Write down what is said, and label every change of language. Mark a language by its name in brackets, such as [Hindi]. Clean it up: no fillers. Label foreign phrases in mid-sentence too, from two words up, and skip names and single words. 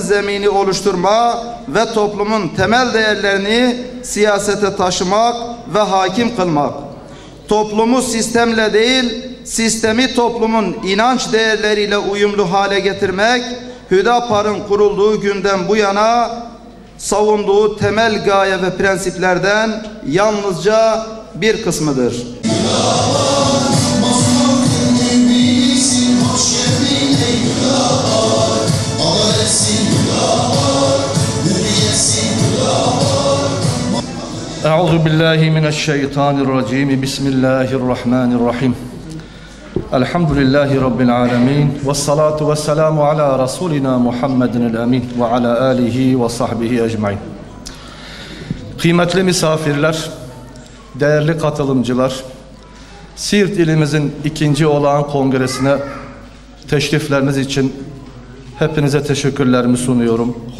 [Turkish] zemini oluşturma ve toplumun temel değerlerini siyasete taşımak ve hakim kılmak, toplumu sistemle değil, sistemi toplumun inanç değerleriyle uyumlu hale getirmek, Hüdapar'ın kurulduğu günden bu yana savunduğu temel gaye ve prensiplerden yalnızca bir kısmıdır. [Arabic] أعوذ بالله من الشيطان الرجيم. بسم الله الرحمن الرحيم. الحمد لله رب العالمين. والصلاة والسلام على رسولنا محمد الأمين وعلى آله وصحبه أجمعين. [Turkish] Kıymetli misafirler, değerli katılımcılar, Siirt ilimizin 2. olağan kongresine teşrifleriniz için hepinize teşekkürlerimi sunuyorum.